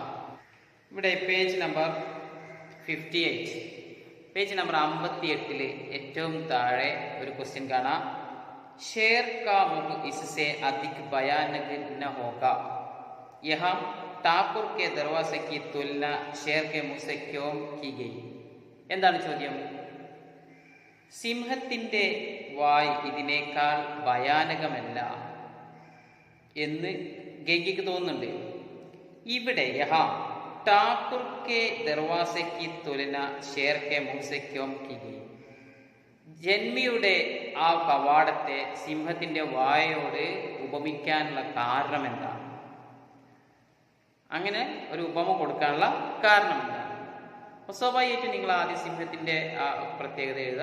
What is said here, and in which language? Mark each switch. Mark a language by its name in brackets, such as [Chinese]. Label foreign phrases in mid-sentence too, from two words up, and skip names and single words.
[Malayalam] ഇവിടെ പേജ് നമ്പർ 58, പേജ് നമ്പർ 58 ഏറ്റവും താഴെ ഒരു ക്വസ്റ്റ്യൻ കാണാം. [Hindi] शेर का मुख इससे अधिक भयानक न होगा. यहाँ ठाकुर के दरवाज़ा की तुलना शेर के मुख से क्यों की गई. [Malayalam] എന്താണ് ചോദ്യം? സിംഹത്തിൻ്റെ വായ് ഇതിനേക്കാൾ ഭയാനകമല്ല എന്ന് ഗംഗയ്ക്ക് തോന്നുന്നുണ്ട്. [Hindi] ഇവിടെ यहाँ ठाकुर के दरवाज़े तुलना शेर के मुख से क्यों की गई. [Malayalam] ജന്മിയുടെ ആ കവാടത്തെ സിംഹത്തിൻ്റെ വായയോട് ഉപമിക്കാനുള്ള കാരണം എന്താണ്? അങ്ങനെ ഒരു ഉപമ കൊടുക്കാനുള്ള കാരണം എന്താണ്? സ്വാഭാവികമായിട്ടും നിങ്ങൾ ആദ്യം സിംഹത്തിൻ്റെ ആ പ്രത്യേകത എഴുതുക.